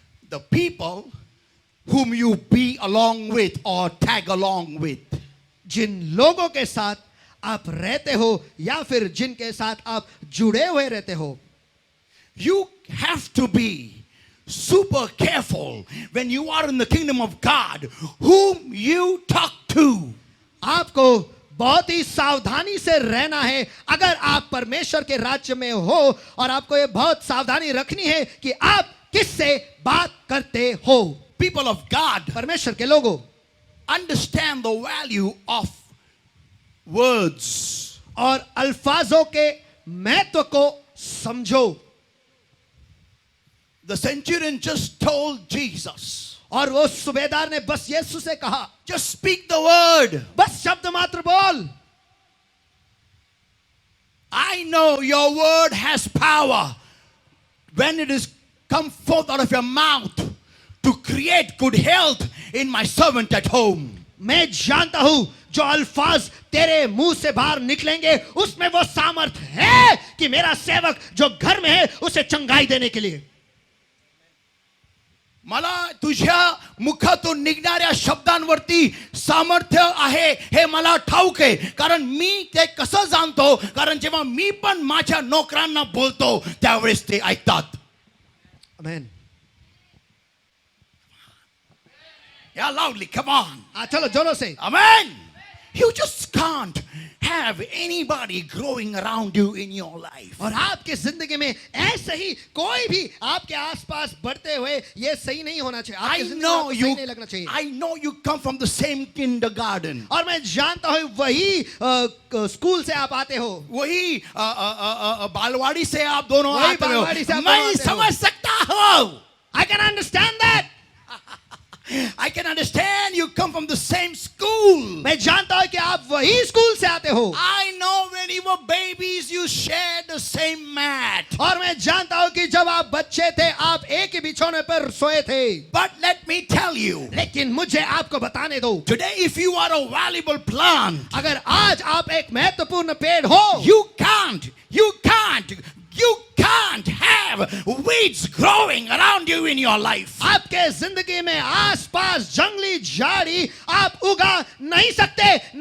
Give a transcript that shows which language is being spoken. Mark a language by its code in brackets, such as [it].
[en] The people whom you be along with or tag along with. [hi] जिन लोगों के साथ आप रहते हो या फिर जिनके साथ आप जुड़े हुए रहते हो, [en] You have to be super careful when you are in the kingdom of God whom you talk to. [hi] आपको बहुत ही सावधानी से रहना है. अगर आप परमेश्वर के राज्य में हो, और आपको ये बहुत सावधानी रखनी है कि आप किससे बात करते हो. [en] People of God, [hi] परमेश्वर के लोगों, [en] understand the value of words. [hi] और अल्फाजों के महत्व को समझो. [en] The centurion just told Jesus, [hi] और वो सूबेदार ने बस यीशु से कहा, [en] just speak the word. [hi] बस शब्द मात्र बोल. [en] I know your word has power when it is come forth out of your mouth to create good health in my servant at home. [hi] मैं जानता हूं जो अल्फाज तेरे मुंह से बाहर निकलेंगे उसमें वो सामर्थ है कि मेरा सेवक जो घर में है उसे चंगाई देने के लिए. [mr] मला तुझ्या मुखातून निघणाऱ्या शब्दांवरती सामर्थ्य आहे हे मला ठाऊक आहे. कारण मी ते कसं जाणतो, कारण जेव्हा मी पण माझ्या नोकरांना बोलतो त्यावेळेस ते ऐकतात. [hi] आमेन. [en] Yeah, loudly, come on. [hi] चलो जोरों से. [en] Amen. [hi] You just can't have anybody growing around you in your life. और आपके जिंदगी में ऐसे ही कोई भी आपके आसपास बढ़ते हुए ये सही नहीं होना चाहिए. आपकी जिंदगी में आपको सही नहीं लगना चाहिए. [en] I know you come from the same kindergarten. [hi] और मैं जानता हूँ वही स्कूल से आप आते हो, वही बालवाड़ी से आप दोनों वही आते हो. बालवाड़ी से आप मैं दोनों आते हो. समझ सकता हूँ. [en] I can understand that. I can understand you come from the same school. [hi] मैं जानता हूँ कि आप वही स्कूल से आते हो. [en] I know when you were babies you shared the same mat. [hi] और मैं जानता हूँ कि जब आप बच्चे थे आप एक ही बिछौने पर सोए थे. [en] But let me tell you, [hi] लेकिन मुझे आपको बताने दो, [en] today if you are a valuable plant, [hi] अगर आज आप एक महत्वपूर्ण पेड़ हो, [en] you can't have weeds growing around you in your life. [hi] आपके जिंदगी में आसपास जंगली झाड़ी आप उगा नहीं सकते.